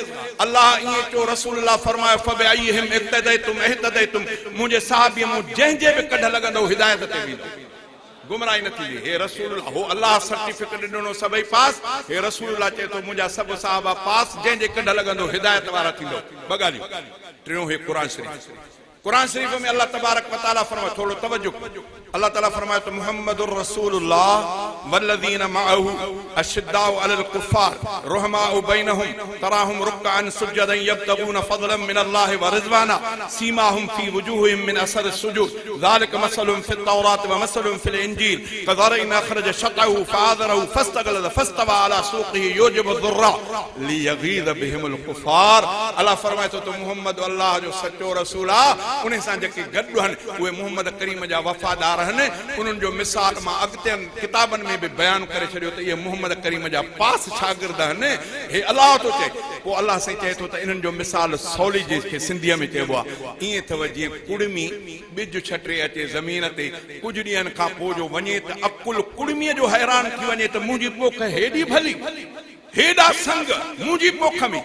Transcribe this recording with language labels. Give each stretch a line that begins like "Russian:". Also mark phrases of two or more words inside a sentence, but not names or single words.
Sindhi: अल्लाह ईअं चयो, रसूलुल्लाह फरमायो
Arabic: فبأيهم اقتديتم اهتديتم,
Sindhi: मुंहिंजे साहबीअ मूं जंहिंजे बि कढ लॻंदो हिदायत ते वेंदो, गुमराही न थींदी। हे रसूलुल्लाह, हो अल्लाह सर्टिफिकेट ॾिनो सभई पास, हे रसूलुल्लाह चए थो मुंहिंजा सभु साहबा पास, जंहिंजे कढ लॻंदो हिदायत वारा थींदो। ॿ ॻाल्हियूं। टियों हे क़ुरान शरीफ़, कुरान शरीफ में अल्लाह तबारक व तआला फरमाए, थोड़ो तवज्जो, अल्लाह ताला फरमाए तो
Arabic: محمد رسول الله والذين معه أشداء على الكفار رحماء بينهم تراهم ركعا سجدا يبتغون فضلا من الله ورضوانا سيماهم في وجوههم من أثر السجود ذلك مثلهم في التوراة ومثلهم في الإنجيل كزرع أخرج شطأه فآزره فاستغلظ فاستوى على سوقه يعجب الزراع ليغيظ بهم الكفار.
Sindhi: अल्लाह फरमाए तो मुहम्मद अल्लाह जो सच्चो रसूल आहे, उन्हें सां जेके गॾु आहिनि उहे मुहम्मद करीम जा वफ़ादार आहिनि। उन्हनि जो मिसाल मां अॻिते किताबनि में बि बयानु करे छॾियो त इहे मुहम्मद करीम जा पास शागिर्द आहिनि। हे अलाह थो चए, पोइ अलाह साईं चए थो त इन्हनि जो मिसाल सवली जंहिंखे सिंधीअ में चइबो आहे ईअं अथव जीअं कुड़मी ॿिज छटे अचे ज़मीन ते, कुझु ॾींहंनि खां पोइ जो वञे त अकुल कुड़मीअ जो हैरान थी वञे त मुंहिंजी पोख हेॾी भली, हेॾा संग मुंहिंजी पोख में।